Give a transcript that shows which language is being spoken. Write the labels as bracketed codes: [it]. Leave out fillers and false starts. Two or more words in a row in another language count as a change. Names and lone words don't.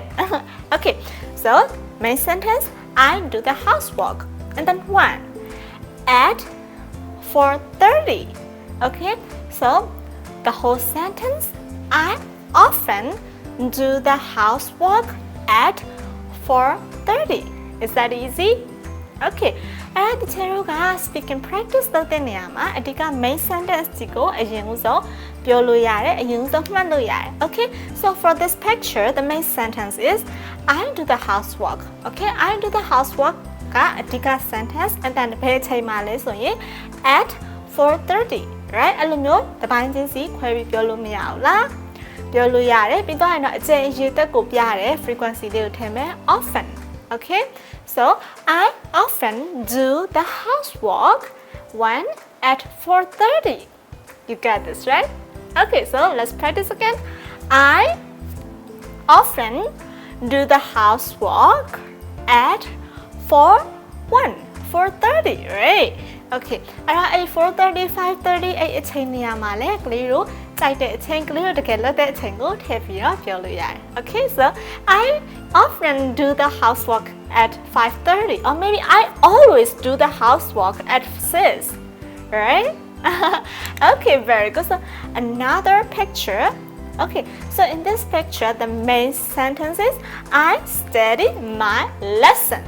[en] Okay, so main sentence I do the housework. And then 1 at 4:30. Okay, so the whole sentence I often do the housework at 4:30. Is that easy? [my] Okay, အဲ့ဒီချေတို့က [en] speaking practice [my] လုပ်တဲ့နေရာမှာအဓိက [en] main sentence [my] ကိုအရင်ဆုံးပြောလို့ရတယ်အရင်ဆုံးမှတ်လို့ရတယ် [en] Okay, so for this picture the main sentence is I do the housework. [my] Okay, [en] I do the housework [my] ကအဓိက [en] sentence and then [my] ဘယ်ချိန်မှာလဲဆိုရင် [en] at 4:30 right [my] အဲ့လိုမျိုးတစ်ပိုင်းချင်းစီခွဲပြီးပြောလို့မရဘူးလားပြောလို့ရတယ်ပြီးတော့ရင်တော့အကျဉ်းအရေးတက်ကိုပြရတယ် frequency လေးကိုထည့်မယ် often. [en] Okay, so I often do the housework 1 at 4:30. You got this, right? Okay, so let's practice again. I often do the housework at 4:30, right? Okay, [my] အဲ့ 4:30, 5:30 အဲ့အချိန်နေရာမှာလဲကလေးတို့ကြိုက်တဲ့အချိန်ကလေးတို့တကယ်လုပ်တဲ့အချိန်ကိုထည့်ပြီးတော့ပြောလို့ရတယ် [en] Okay, so I often do the housework at 5:30 or maybe I always do the housework at 6, right? Okay, very good. So another picture. Okay, so in this picture the main sentence is I study my lessons.